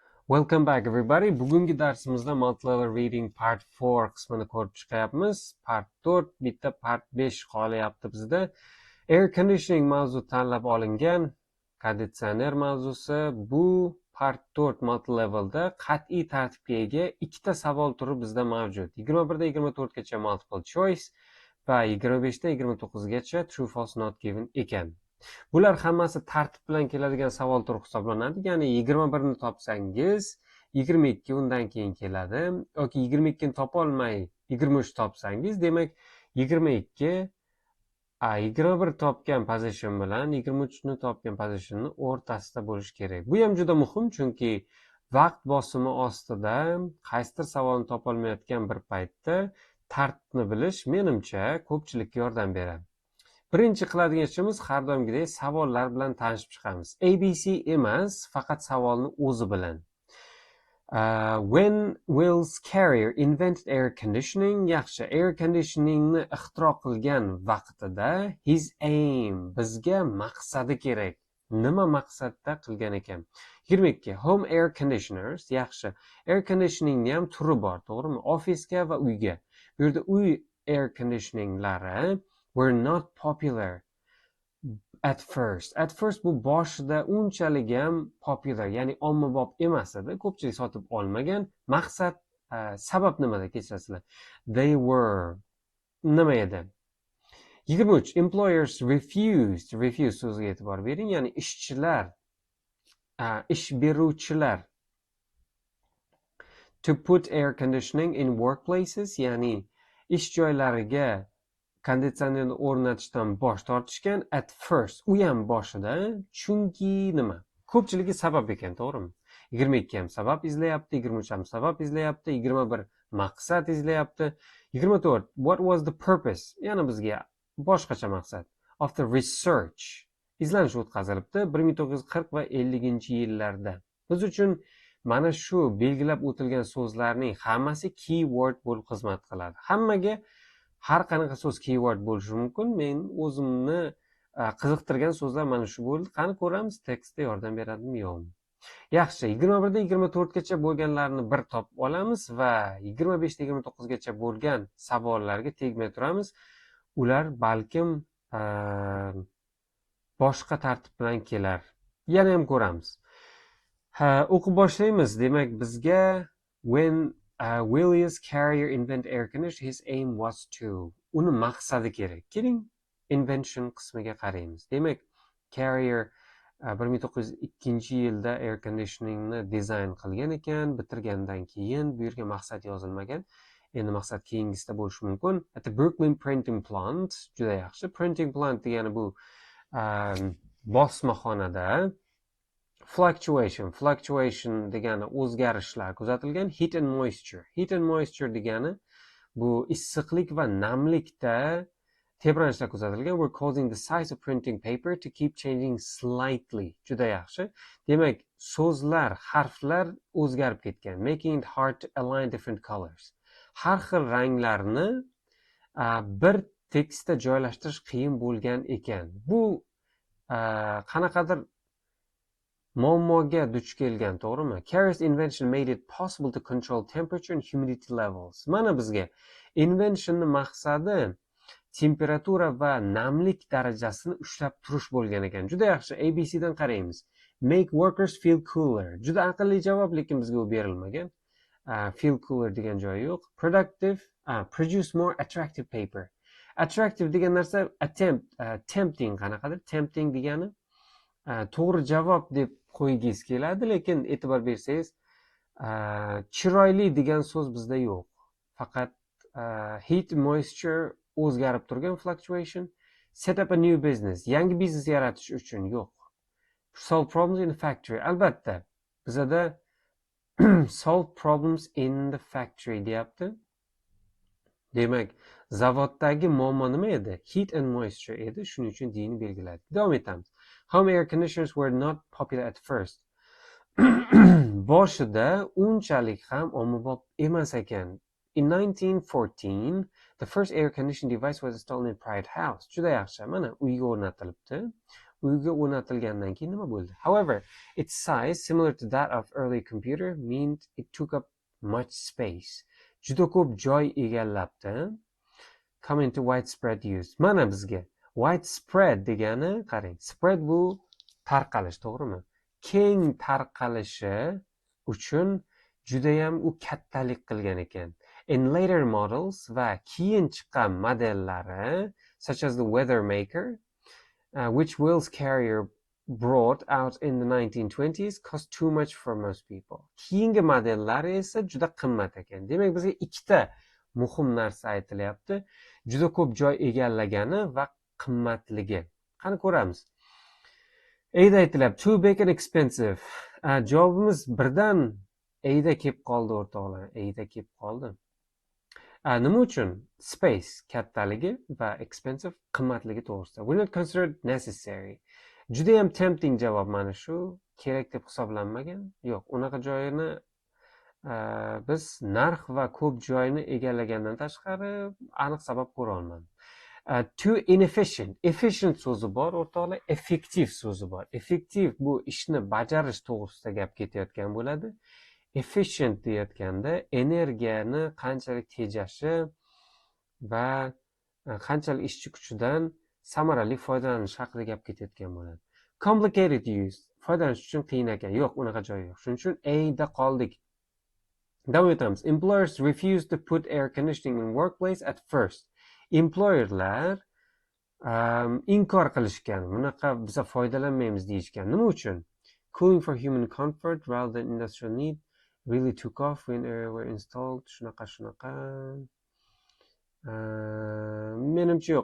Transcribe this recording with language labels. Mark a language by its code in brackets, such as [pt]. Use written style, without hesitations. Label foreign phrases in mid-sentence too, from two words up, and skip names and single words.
[en] Welcome back everybody. [uz] Bugungi darsimizda [en] multi-level reading part 4 [uz] qismini ko'rib chiqyapmiz. Part 4 bitta part 5 qolyapti bizda. [en] Air conditioning [uz] mavzu tanlab olingan. Konditsioner mavzusi bu part 4 multi-levelda qat'iy tartibga ega ikkita savol turi bizda mavjud. 21 da 24 gacha [en] multiple choice [uz] va 25 da 29 gacha [en] true false not given [uz] ekan. Bular hammasi tartib bilan keladigan savol turi hisoblanadi. Ya'ni 21 ni topsangiz, 22 undan keyin keladi yoki 22 ni topa olmay 23 topsangiz, demak 22 21 topgan position bilan 23 ni topgan positionni o'rtasida bo'lishi kerak. Bu ham juda muhim, chunki vaqt bosimi ostida qaysidir savolni topa olmayotgan bir paytda tartibni bilish menimcha ko'pchilikka yordam beradi. Birinchi qiladigan ishimiz har doimgidek savollar bilan tanishib chiqamiz. ABC emas, faqat savolni o'zi bilan. [en] When Wills Carrier invented air conditioning, [uz] yaxshi, [en] air conditioningni [uz] ixtiro qilgan vaqtida [en] his aim, [uz] bizga maqsadi kerak. Nima maqsadda qilgan ekan? 22. [en] Home air conditioners, [uz] yaxshi. [en] Air conditioningni [uz] ham turi bor, to'g'rimi? Ofisga va uyga. Bu yerda uy [en] air conditioninglari were not popular at first. At first [uz] bu boshida unchalik ham popular, ya'ni ommabop emas edi, ko'pchilik sotib olmagan. Maqsad, sabab nimada, kechirasizlar? [en] They were [uz] nima edi? 23. [en] Employers refused. Refuse [uz] so'ziga e'tibor bering, ya'ni ishchilar, ish beruvchilar [en] to put air conditioning in workplaces, [uz] ya'ni ish joylariga konditsionerni o'rnatishdan bosh tortishgan. [en] At first, [uz] u ham boshida, chunki nima? Ko'pchiligi sabab ekan, to'g'rimi? 22 ham sabab izlayapti, 23 ham sabab izlayapti, 21 maqsad izlayapti. 24. [en] What was the purpose? [uz] Yana bizga boshqacha maqsad. [en] Of the research. [uz] Izlanish o'tkazilibdi 1940 va 50-yillarda. Biz uchun mana shu belgilab o'tilgan so'zlarning hammasi keyword bo'lib xizmat qiladi. Hammaga har qanaqa so'z keyword bo'lishi mumkin. Men o'zimni qiziqtirgan so'zlar mana shu bo'ldi. Qani ko'ramiz, tekstda yordam beradimi yo'qmi? Yaxshi, 21 da 24 gacha bo'lganlarni bir topib olamiz va 25 da 29 gacha bo'lgan savollarga tegmay turamiz. Ular balkim boshqa tartib bilan kelar. Yana ham ko'ramiz. O'qib boshlaymiz. Demak, bizga [en] when Willis Carrier invent air conditioning, his aim was to. [uz] Uni maqsadi kerak. Keling, invention qismiga qaraymiz. Demak, Carrier 1902-yilda [en] air conditioningni [uz] dizayn qilgan ekan. Bitirgandan keyin bu yerga maqsad yozilmagan. Endi maqsad keyingisida bo'lishi mumkin. [en] At the Brooklyn printing plant, [uz] juda yaxshi. [en] Printing plant [uz] degani bu bosmaxonada. Fluctuation degani o'zgarishlar kuzatilgan. [en] Heat and moisture [uz] degani bu issiqlik va namlikda tebranishlar kuzatilgan. [en] We're causing the size of printing paper to keep changing slightly. [uz] Juda yaxshi. Demak, so'zlar, harflar o'zgarib ketgan. [en] Making it hard to align different colors. [uz] Har xil ranglarni bir tekstda joylashtirish qiyin bo'lgan ekan. Bu qanaqadir muammoga duch kelgan, to'g'rimi? [en] Carrier's invention made it possible to control temperature and humidity levels. [uz] Mana bizga inventionning maqsadi temperatura va namlik darajasini ushlab turish bo'lgan ekan. Juda yaxshi. ABC dan qaraymiz. [en] Make workers feel cooler. [uz] Juda aqlli javob, lekin bizga u berilmagan. [en] Feel cooler [uz] degan joyi yo'q. [en] Productive, produce more attractive paper. [uz] Attractive degan narsa tempting qanaqadir? Tempting degani to'g'ri javob deb qo'ygingiz keladi, lekin e'tibor bersangiz chiroyli degan so'z bizda yo'q. Faqat [en] heat, moisture [uz] o'zgarib turgan, fluctuation. [en] Set up a new business, [uz] yangi biznes yaratish uchun yo'q. [en] Solve problems in the factory. [uz] Albatta bizada [en] solve problems in the factory [uz] deyapti. Demak, zavoddagi muammo nima edi? [en] Heat and moisture [uz] edi. Shuning uchun dini belgiladik. Davom etamiz. [en] Home air conditioners were not popular at first. [uz] Boshida unchalik ham ommabop emas ekan. [en] In 1914, the first air conditioning device was installed in a private house. [uz] Juda yaxshi. Mana uyga o'rnatilibdi. uyga o'rnatilgandan keyin nima bo'ldi? [en] However, its size, similar to that of early computer, meant it took up much space. [uz] Juda ko'p joy egallabdi. [en] Come into widespread use. [uz] Mana bizga widespread degani qarang. Spread bu tarqalish, to'g'rimi? Keng tarqalishi uchun judayam u kattalik qilgan ekan. [en] In later models [uz] va keyin chiqqan modellari, [en] such as the Weathermaker, which Will's carrier brought out in the 1920s, cost too much for most people. [uz] Keyingi modellari esa juda qimmat ekan. Demak, bizga ikkita muhim narsa aytilyapti. Juda ko'p joy egallagani va qimmatligi. Qani ko'ramiz. Ayda aytilyapti, [en] too big and expensive. [uz] Javobimiz birdan ayda kelib qoldi o'rtoqlar. Ayda kelib qoldi. Nima uchun? Space kattaligi va expensive qimmatligi to'g'risida. [en] Will not considered necessary. [uz] Judayam tempting javob mana shu. Kerak deb hisoblanmagan. Yo'q, unaqa joyini biz narx va ko'p joyni egallagandan tashqari aniq sabab ko'ra olmadim. [en] Too inefficient. [uz] Efficient so'zi bor, o'rtoqlar, effektiv so'zi bor. Effektiv bu ishni bajarish to'g'risida gap ketayotgan bo'ladi. Efficient deyotganda energiyani qanchalik tejashi va qanchalik ishchi kuchidan samarali foydalanish haqida gap ketayotgan bo'ladi. [en] Complicated use. [uz] Foydalanish uchun qiyin ekan. Yo'q, unaqa joyi yo'q. Shuning uchun A'da qoldik. Davom etamiz. [en] Employers refuse to put air conditioning in workplace at first. [uz] Employerlar inkor qilishgan. Bunaqa biza foydalanmaymiz deyishgan. Nima uchun? [en] Cooling for human comfort rather than industrial need really took off when air were installed. [uz] Shunaqa. Menimcha yo'q.